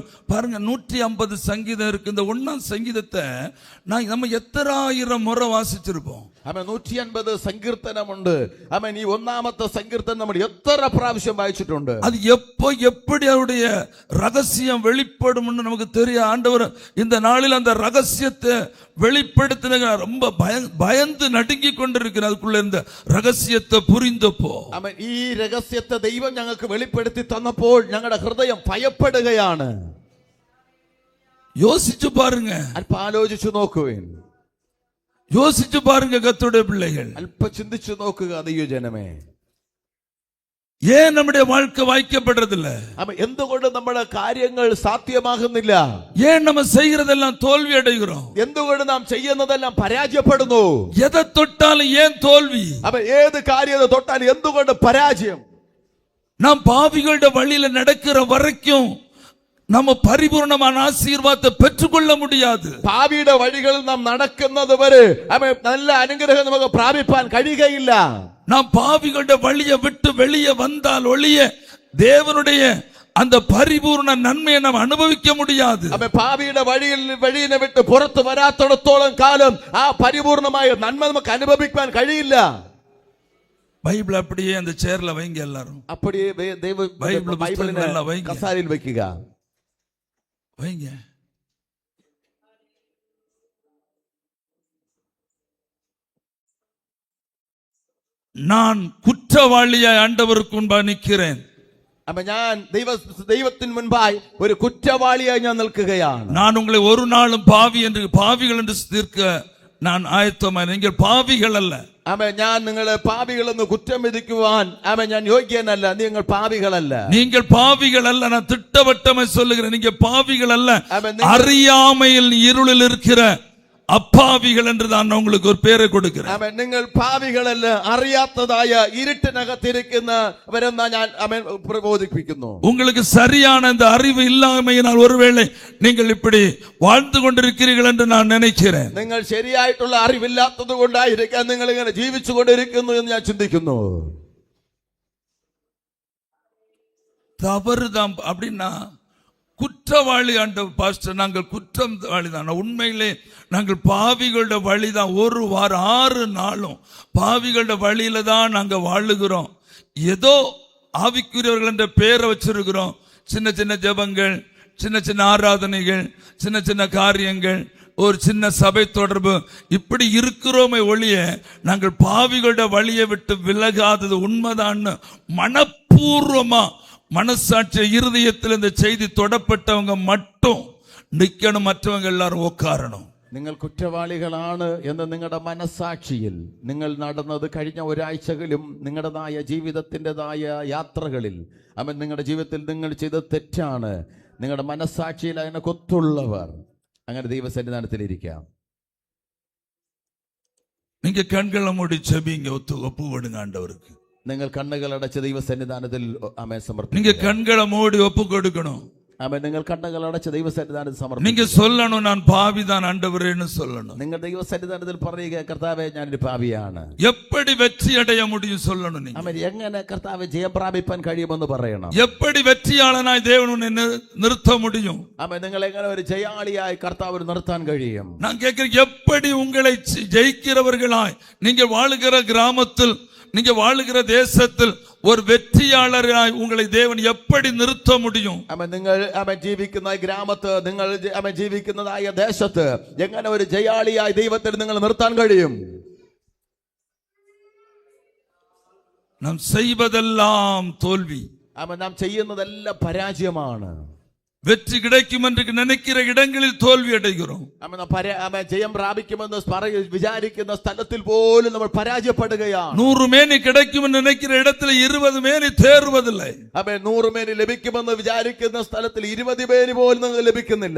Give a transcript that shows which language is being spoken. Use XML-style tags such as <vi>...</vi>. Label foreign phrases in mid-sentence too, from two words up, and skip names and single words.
<ta>பாருங்க, 150 சங்கீதம் இருக்கு. இந்த 1ஆம் சங்கீதத்தை நம்ம எத்தனை ஆயிரம் முறை வாசிச்சிருப்போம்.</ta> <ml>ആമേൻ. 150 സങ്കീർത്തനമുണ്ട്. ആമേൻ. ഈ ഒന്നാമത്തെ സങ്കീർത്തനം നമ്മൾ എത്ര പ്രാവശ്യം വായിച്ചിട്ടുണ്ട്.</ml> <ta>அது எப்போ எப்படி அவருடைய ரகசியம் வெளிப்படும்னு நமக்கு தெரியும். ஆண்டவர் இந்த நாளில் அந்த ரகசியத்தை வெளிப்படுத்தின ரொம்ப பயந்து நடுங்கி கொண்டிருக்கிறார். அதுக்குள்ள இருந்த ரகசியத்தை புரிந்தப்போ</ta> <ml>ആമേൻ. ഈ രഹസ്യത്തെ ദൈവം ഞങ്ങൾക്ക് വെളിപ്പെടുത്തി തന്നപ്പോൾ ഞങ്ങളുടെ ഹൃദയം ഭയപ്പെടുകയാണ്.</ml> <ta>யோசிச்சு பாருங்க,</ta> <ml>അല്പം ആലോചിച്ചു നോക്കുവേൻ.</ml> <ta>யோசிச்சு பாருங்க கர்த்தருடைய பிள்ளைகள்,</ta> <ml>അല്പം ചിന്തിച്ചു നോക്കുക ദൈവജനമേ.</ml> <ta>ஏன் நம்முடைய வாழ்க்கை வாய்க்கப்படுறதில்ல?</ta> <ml>എന്തുകൊണ്ട് നമ്മുടെ കാര്യങ്ങൾ സാധ്യമാകുന്നില്ല?</ml> <ta>ஏன் நம்ம செய்யறதெல்லாம் தோல்வி அடைகிறோம்?</ta> <ml>എന്തുകൊണ്ട് നാം ചെയ്യുന്നതെല്ലാം പരാജയപ്പെടുന്നു?</ml> <ta>எதை தொட்டாலும் ஏன் தோல்வி?</ta> <ml>അപ്പൊ ഏത് കാര്യം തൊട്ടാലും എന്തുകൊണ്ട് പരാജയം?</ml> <ta>நாம் பாவிகளுடைய வழியில நடக்கிற வரைக்கும் நம்ம பரிபூர்ணமான ஆசீர்வாதத்தை பெற்றுக்கொள்ள முடியாது.</ta> <ml>പാപിയുടെ വഴികളിൽ നാം നടക്കുന്നത് വരെ നല്ല അനുഗ്രഹം നമുക്ക് പ്രാപിപ്പാൻ കഴിയുകയില്ല.</ml> <ta>நாம் பாவிகளுடைய வழியை விட்டு வெளியே வந்தால் ஒழிய தேவனுடைய அந்த பரிபூர்ண நன்மையை நாம் அனுபவிக்க முடியாது.</ta> <ml>പാപിയുടെ വഴിയെ വിട്ട് പുറത്തു വരാത്തിടത്തോളം കാലം ആ പരിപൂർണമായ നന്മ നമുക്ക് അനുഭവിക്കാൻ കഴിയില്ല.</ml> <ta>பைபிள் அப்படியே அந்த சேர்ல வைங்க, எல்லாரும் அப்படியே பைபிள்</ta> <ml>കസാരിൽ വൈക്കുക,</ml> <ta>வைங்க. நான் குற்றவாளியாய் ஆண்டவருக்கு முன்பாக நிற்கிறேன்.</ta> <ml>അപ്പൊ ഞാൻ ദൈവത്തിന് മുൻപായി ഒരു കുറ്റവാളിയായി ഞാൻ നിൽക്കുകയാണ്.</ml> <ta>நான் உங்களை ஒரு நாளும் பாவிகள் என்று தீர்க்க நான் ஆயத்தமாய். நீங்கள் பாவிகள் அல்ல.</ta> <ml>ഞാൻ നിങ്ങളെ പാപികളെന്ന് കുറ്റം വിധിക്കുവാൻ ഞാൻ യോഗ്യനല്ല. നിങ്ങൾ പാപികളല്ല.</ml> <ta>நீங்கள் பாவிகள் அல்ல. நான் திட்டவட்டமாய் சொல்லுகிறேன், நீங்க பாவிகள் அல்ல. அறியாமையில் இருளில் இருக்கிற അപ്പാവികൾ என்று நான் உங்களுக்கு ஒரு பேரை கொடுக்கிறேன்.</ta> <ml>നിങ്ങൾ പാപികളല്ല, അറിയാത്തതായ ഇരുട്ടിനകത്തിരിക്കുന്നവരെന്നാ ഞാൻ പ്രബോധിപ്പിക്കുന്നു.</ml> <ta>உங்களுக்கு சரியான இந்த அறிவு இல்லாமையினால் ஒருவேளை நீங்கள் இப்படி வாழ்ந்து கொண்டிருக்கிறீர்கள் என்று நான் நினைக்கிறேன்.</ta> <ml>നിങ്ങൾ ശരിയായിട്ടുള്ള അറിവില്ലാത്തത് കൊണ്ടായിരിക്കാം നിങ്ങൾ ഇങ്ങനെ ജീവിച്ചു കൊണ്ടിരിക്കുന്നു എന്ന് ഞാൻ ചിന്തിക്കുന്നു.</ml> <ta>தவறுதான் அப்படின்னா குற்றவாளி ஆண்டவர் பாஸ்டர், நாங்கள் குற்றவாளி தான். உண்மையிலே நாங்கள் பாவிகளுடைய வழிதான். ஒரு வாரம் 6 நாளும் பாவிகளுடைய வழியில தான் நாங்கள் வாழுகிறோம். ஏதோ ஆவிக்குரியவர்கள் என்ற பெயரை வச்சிருக்கிறோம். சின்ன சின்ன ஜெபங்கள், சின்ன சின்ன ஆராதனைகள், சின்ன சின்ன காரியங்கள், ஒரு சின்ன சபை தொடர்பு, இப்படி இருக்கிறோமே ஒழிய நாங்கள் பாவிகளுடைய வழியை விட்டு விலகாதது உண்மைதான். மனப்பூர்வமா மனசாட்சி இருதயத்தில் இந்த செய்தி தொடப்பட்டவங்க மட்டும் நிக்கணும், மற்றவங்க எல்லாரும் உட்காரணும்.</ta> <ml>നിങ്ങൾ കുറ്റവാളികളാണ് എന്ന് നിങ്ങളുടെ മനസാക്ഷിയിൽ നിങ്ങൾ നടന്നത് കഴിഞ്ഞ ഒരാഴ്ചകളിലും നിങ്ങളുടേതായ ജീവിതത്തിൻ്റെതായ യാത്രകളിൽ നിങ്ങളുടെ ജീവിതത്തിൽ നിങ്ങൾ ചെയ്ത തെറ്റാണ്, നിങ്ങളുടെ മനസാക്ഷിയിൽ അതിനെ കൊത്തുള്ളവർ അങ്ങനെ ദൈവസന്നിധാനത്തിലിരിക്കാം.</ml> <ta>நீங்க கண்களை மூடி செபிங்க, ஒப்பு கொடுங்க ஆண்டவருக்கு.</ta> <ml>നിങ്ങൾ കണ്ണുകൾ അടച്ച് ദൈവസന്നിധാനത്തിൽ</ml> <ta>நீங்க கண்களை மூடி ஒப்பு கொடுக்கணும்.</ta> <ml>ആമേൻ. നിങ്ങൾ കണ്ണുകൾ അടച്ച് ദൈവസന്നിധാനത്തിൽ സമർപ്പിക്കുക.</ml> <ta>நீங்க சொல்லணும் நான் பாவிதான் ஆண்டவரேன்னு சொல்லணும்.</ta> <ml>നിങ്ങൾ ദൈവസന്നിധാനത്തിൽ പറയുക, കർത്താവേ ഞാനൊരു പാപിയാണ്.</ml> <ta>எப்படி வெற்றி அடைய முடியும் சொல்லணும் நீங்க.</ta> <ml>ആമേൻ. എങ്ങനെ കർത്താവേ ജയം പ്രാപിപ്പാൻ കഴിയുമെന്ന് പറയണം.</ml> <ta>எப்படி வெற்றியாளனாய் தேவன் உன்னை நிறுத்த முடியும்.</ta> <ml>ആമേൻ. നിങ്ങൾ എങ്ങനെ ഒരു ജയാളിയായി കർത്താവിന് നിർത്താൻ കഴിയും?</ml> <ta>நான் கேட்கிறேன், எப்படி உங்களை ஜெயிக்கிறவர்களாய் நீங்க வாழுகிற கிராமத்தில், நீங்க வாழுகிற தேசத்தில் ஒரு வெற்றியாளராய் உங்களை தேவன் எப்படி நிறுத்த முடியும்?</ta> <ml>നിങ്ങൾ ജീവിക്കുന്ന ഗ്രാമത്ത്, നിങ്ങൾ ജീവിക്കുന്നതായ ദേശത്ത് എങ്ങനെ ഒരു ജയാളിയായി ദൈവത്തിന് നിങ്ങൾ നിർത്താൻ കഴിയും?</ml> <ta>நாம் செய்வதெல்லாம் தோல்வி.</ta> <ml>നാം ചെയ്യുന്നതെല്ലാം പരാജയമാണ്.</ml> <ta>வெற்றி கிடைக்கும் என்று நினைக்கிற இடங்களில் தோல்வி அடைகிறோம்.</ta> <ml>ജയം പ്രാപിക്കുമെന്ന് വിചാരിക്കുന്ന സ്ഥലത്തിൽ പോലും നമ്മൾ പരാജയപ്പെടുകയാണ്.</ml> <ta>100 மேனி கிடைக்கும் என்று நினைக்கிற இடத்துல 20 மேனி தேறுவதில்லை.</ta> <ml>100 മേനി ലഭിക്കുമെന്ന് വിചാരിക്കുന്ന സ്ഥലത്തിൽ 20 മേനി പോലും നിങ്ങൾക്ക് ലഭിക്കുന്നില്ല.</ml>